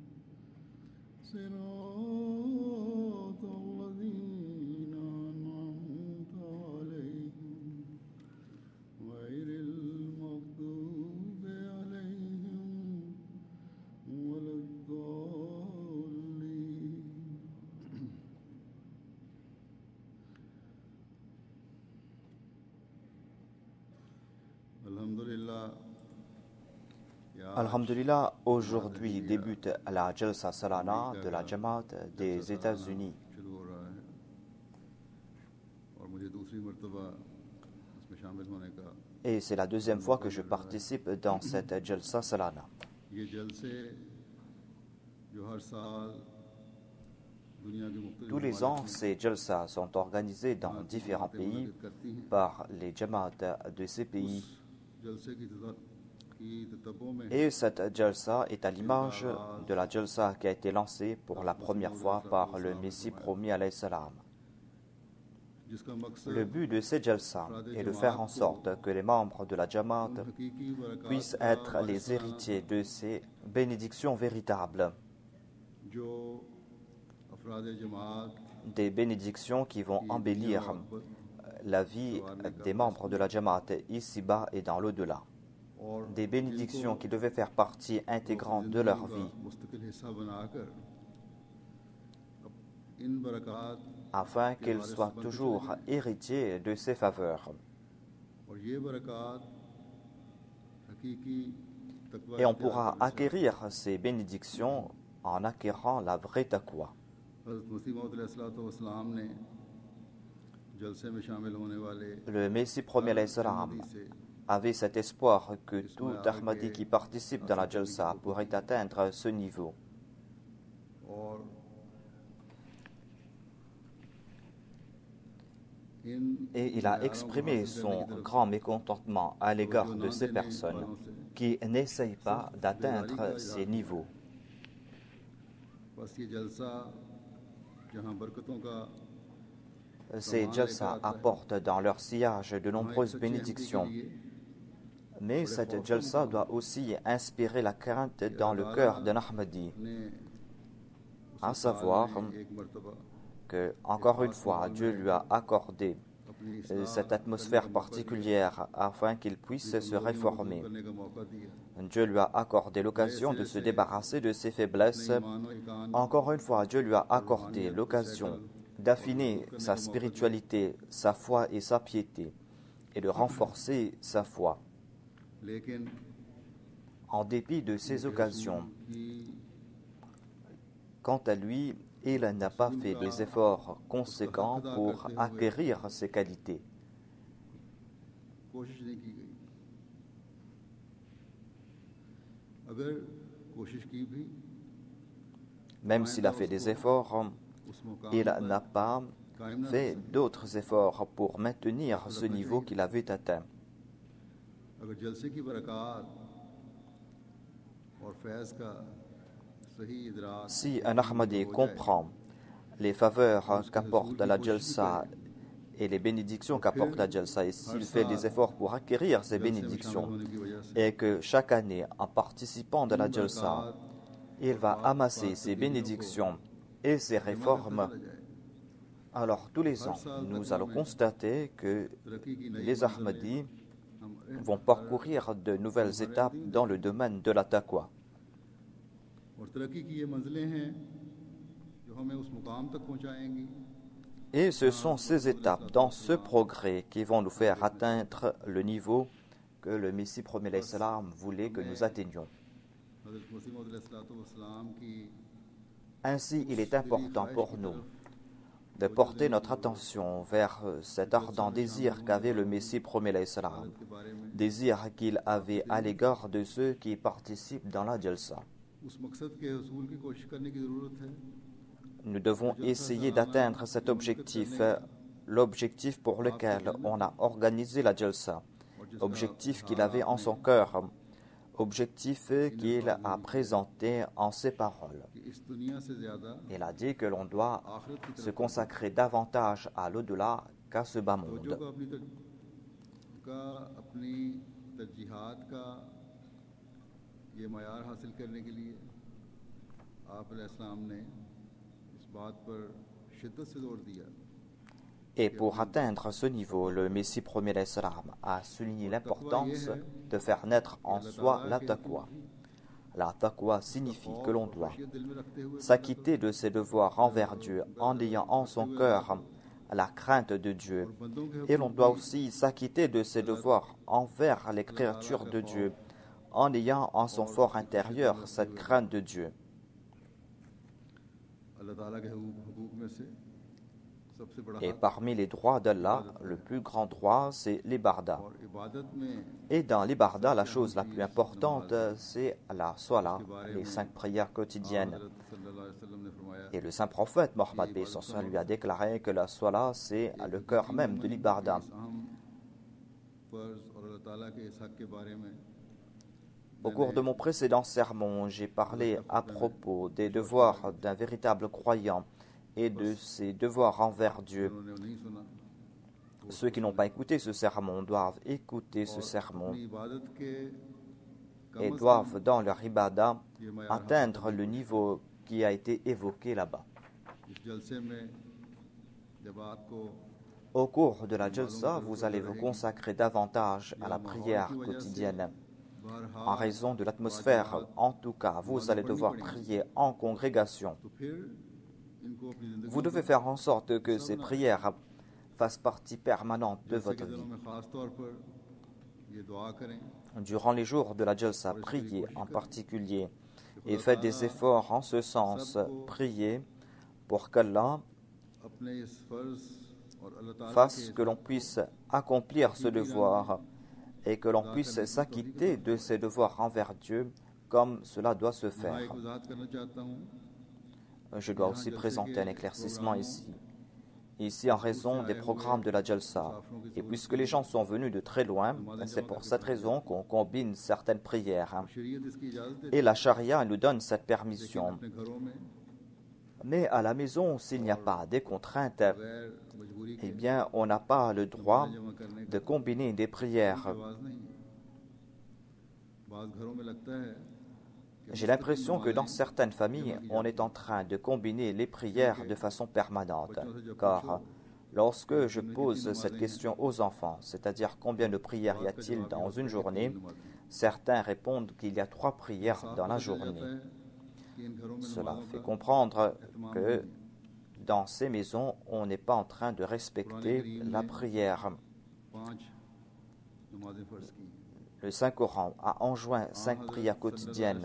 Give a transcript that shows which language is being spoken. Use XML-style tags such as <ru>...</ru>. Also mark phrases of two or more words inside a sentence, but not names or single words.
<ar>صراط الذين أنعمت عليهم غير المغضوب عليهم ولا الضالين Alhamdulillah. Alhamdulillah,</ar> <fr>aujourd'hui débute la Jalsa Salana de la Jamaat des États-Unis.</fr> <ur>شروع ہو رہا ہے اور مجھے دوسری مرتبہ اس میں شامل ہونے کا</ur> <fr>Et c'est la deuxième fois que je participe dans cette Jalsa Salana.</fr> <ur>یہ جلسے جو ہر سال دنیا کے مختلف</ur> <fr>Tous les ans, ces Jalsa sont organisés dans différents pays par les Jamaat de ces pays.</fr> <ur>جلسے کی تتبر میں</ur> <fr>Et cette Jalsa est à l'image de la Jalsa qui a été lancée pour la première fois par le Messie promis</fr> <ar>علیہ السلام.</ar> <ur>جس کا مقصد</ur> <fr>Le but de ces Jalsa est de faire en sorte que les membres de la Jamaat</fr> <ur>حقیقی برکات</ur> <fr>puissent être les héritiers de ces bénédictions véritables,</fr> <ur>جو افراد جماعت</ur> <fr>des bénédictions qui vont embellir la vie des membres de la Jamaat ici-bas et dans l'au-delà,</fr> <ur>और</ur> <fr>des bénédictions qui devaient faire partie intégrante de leur vie,</fr> <ur>مستقل حصہ بنا کر ان برکات</ur> <fr>afin qu'ils soient toujours héritiers de ces faveurs.</fr> <ur>اور یہ برکات حقیقی تقویٰ</ur> <fr>Et on pourra acquérir ces bénédictions en acquérant la vraie taqwa.</fr> <ur>حضرت مسیح موعود علیہ السلام نے جلسے میں شامل ہونے والے</ur> <fr>Le Messie premier</fr> <ar>علیہ السلام</ar> <fr>avait cet espoir que tout Ahmadi qui participe dans la Jalsa pourrait atteindre ce niveau.</fr> <ur>اور ان</ur> <fr>Et il a exprimé son grand mécontentement à l'égard de ces personnes qui n'essayent pas d'atteindre ces niveaux.</fr> <ur>بس یہ جلسہ جہاں برکتوں کا</ur> <fr>Ces Jalsa apportent dans leur sillage de nombreuses bénédictions. Mais cette Jalsa doit aussi inspirer la crainte dans le cœur d'un Ahmadi,</fr> <ur>ने</ur> <fr>à savoir</fr> <ur>ایک مرتبہ</ur> <fr>que, encore une fois, Dieu lui a accordé</fr> <ur>अपनी</ur> <fr>cette atmosphère particulière afin qu'il puisse se réformer.</fr> <ur>کرنے کا موقع دیا</ur> <fr>Dieu lui a accordé l'occasion de se débarrasser de ses faiblesses. Encore une fois, Dieu lui a accordé l'occasion d'affiner sa spiritualité, sa foi et sa piété, et de renforcer sa foi.</fr> <ur>लेकिन</ur> <fr>En dépit de ces occasions,</fr> <ur>कि</ur> <fr>quant à lui, il n'a pas fait des efforts conséquents pour acquérir ces qualités.</fr> <ur>کوشش نہیں کی گئی اگر کوشش کی بھی</ur> <fr>Même s'il a fait des efforts,</fr> <ur>اس مقام</ur> <fr>il n'a pas fait d'autres efforts pour maintenir ce niveau qu'il avait atteint.</fr> <ur>اگر جلسے کی برکات اور فیض کا صحیح ادراک</ur> <fr>Si un Ahmadi comprend les faveurs qu'apporte la Jalsa et les bénédictions qu'apporte la Jalsa, et s'il fait des efforts pour acquérir ces</fr> <ur>جلسے میں شامل</ur> <fr>bénédictions,</fr> <ur>ہونے کی وجہ سے</ur> <fr>et que chaque année, en participant de la</fr> <ur>इन</ur> <fr>Jalsa,</fr> <ur>बरक़ात</ur> <fr>il va amasser ces</fr> <ur>تبدیلیوں کو</ur> <fr>bénédictions et ces</fr> <ur>جمع کرتا</ur> <fr>réformes,</fr> <ur>چلا جائے,</ur> <fr>alors tous les</fr> <ur>हर</ur> <fr>ans,</fr> <ur>साल</ur> <fr>nous</fr> <ur>तकवा</ur> <fr>allons</fr> <ur>में</ur> <fr>constater que</fr> <ur>ترقی کی نئی</ur> <fr>les</fr> <ur>मंजिलें</ur> <fr>Ahmadis</fr> <ur>हमारे</ur> <fr>vont parcourir de nouvelles étapes dans le domaine de la taqwa.</fr> <ur>اور ترقی کی یہ منزلیں ہیں جو ہمیں اس مقام تک پہنچائیں گی</ur> <fr>Et ce sont ces étapes dans ce progrès qui vont nous faire atteindre le niveau que le Messie premier</fr> <ar>علیہ السلام</ar> <fr>voulait que nous atteignions.</fr> <ur>حضرت مسیح موعود علیہ السلام کی</ur> <fr>Ainsi, il est important pour nous de porter notre attention vers cet ardent désir qu'avait le Messie premier</fr> <ar>علیہ السلام,</ar> <ur>کے بارے میں</ur> <fr>désir qu'il avait à l'égard de ceux qui participent dans la jalsa.</fr> <ur>اس مقصد کے حصول کی کوشش کرنے کی ضرورت ہے</ur> <fr>Nous devons essayer d'atteindre cet objectif, l'objectif pour lequel on a organisé la jalsa, objectif qu'il avait en son cœur, objectif qu'il a présenté en ses paroles.</fr> <ur>کہ اس دنیا سے زیادہ</ur> <fr>Il a dit que l'on doit</fr> <ur>آخرت کی</ur> <fr>se</fr> <ur>तरफ</ur> <fr>consacrer davantage à l'au-delà qu'à ce bas</fr> <ur>तवज्जो</ur> <fr>monde.</fr> <ur>اپنی ترجیحات کا یہ معیار حاصل کرنے کے لیے آپ علیہ السلام نے اس بات پر شدت سے زور دیا</ur> <fr>Et pour atteindre ce niveau, le Messie premier</fr> <ar>علیہ السلام</ar> <fr>a souligné l'importance de faire naître en soi la taqwa. La taqwa signifie que l'on doit</fr> <ur>خشیت دل میں رکھتے ہوئے</ur> <fr>s'acquitter de ses devoirs envers Dieu en ayant en son cœur la crainte de Dieu.</fr> <ur>بندوں کے</ur> <fr>Et l'on doit aussi s'acquitter de ses devoirs envers les créatures de Dieu en ayant en son fort intérieur cette crainte de Dieu.</fr> <ur>اللہ تعالیٰ کے حقوق میں سے سب سے بڑا</ur> <fr>Et</fr> <ur>हक</ur> <fr>parmi les droits d'Allah, le plus grand droit, c'est l'ibarda.</fr> <ur>اور عبادت میں</ur> <fr>Et dans l'ibarda, la chose la plus importante, c'est la salat, les 5 prières quotidiennes.</fr> <ur>हज़रत</ur> <ar>صلی اللہ علیہ وسلم</ar> <ur>نے فرمایا</ur> <fr>Et le saint prophète Mohammed paix sur lui a déclaré que la salat, c'est le cœur même de l'ibarda.</fr> <ur>اس اہم فرض اور اللہ تعالیٰ کے اس حق کے بارے میں</ur> <fr>Au cours de mon précédent sermon, j'ai parlé à propos des devoirs d'un véritable croyant et de ses devoirs envers Dieu.</fr> <ur>انہوں نے نہیں سنا</ur> <fr>Ceux qui n'ont pas écouté ce sermon doivent écouter ce sermon</fr> <ur>اپنی عبادت کے</ur> <fr>et doivent, dans leur ibadah, atteindre le niveau qui a été évoqué là-bas.</fr> <ur>اس جلسے میں جب آپ کو</ur> <fr>Au cours de la jalsa, vous allez vous consacrer davantage à la prière quotidienne. En raison de l'atmosphère, en tout cas, vous allez devoir prier en congrégation.</fr> <ur>تو پھر ان کو اپنی زندگی</ur> <fr>Vous devez faire en sorte que ces prières fassent partie permanente de</fr> <ur>जलसे</ur> <fr>votre</fr> <ur>کے دنوں</ur> <fr>vie.</fr> <ur>میں خاص طور پر یہ دعا کریں</ur> <fr>Durant les jours de la jalsa, priez en particulier et faites des efforts en ce sens. Priez pour qu'Allah</fr> <ur>اپنے اس فرض اور اللہ تعالیٰ</ur> <fr>fasse que l'on puisse accomplir ce devoir et que l'on puisse s'acquitter de ses devoirs envers Dieu comme cela doit se</fr> <ur>میں ایک</ur> <fr>faire.</fr> <ur>وضاحت کرنا چاہتا ہوں</ur> <fr>Je dois aussi présenter un éclaircissement ici. Ici, en raison des programmes de la Jalsa, et puisque les gens sont venus de très loin, c'est pour cette raison qu'on combine certaines prières.</fr> <ur>شریعت اس کی اجازت دیتی</ur> <fr>Et la charia nous donne cette</fr> <ur>है</ur> <fr>permission.</fr> <ur>اپنے گھروں میں</ur> <fr>Mais à la maison, s'il n'y a pas des contraintes,</fr> <ur>غیر مجبوری</ur> <fr>eh</fr> <ur>के</ur> <fr>bien, on n'a pas le droit</fr> <ur>جمع کرنے</ur> <fr>de combiner des prières.</fr> <ur>کی آواز نہیں ہے بعض گھروں میں لگتا ہے کہ</ur> <fr>J'ai l'impression que dans certaines familles, on est en train de combiner les prières de façon permanente. Car lorsque je pose cette question aux enfants, c'est-à-dire combien de prières y a-t-il dans une journée, certains répondent qu'il y a 3 prières dans la journée.</fr> <ur>کہ ان گھروں میں</ur> <fr>Cela</fr> <ur>नमाज़ों</ur> <fr>fait</fr> <ur>का</ur> <fr>comprendre que dans ces maisons, on n'est pas en train de respecter la prière.</fr> <ur>5 نمازیں فرض کی</ur> <fr>Le Saint-Coran a enjoint 5 prières quotidiennes.</fr>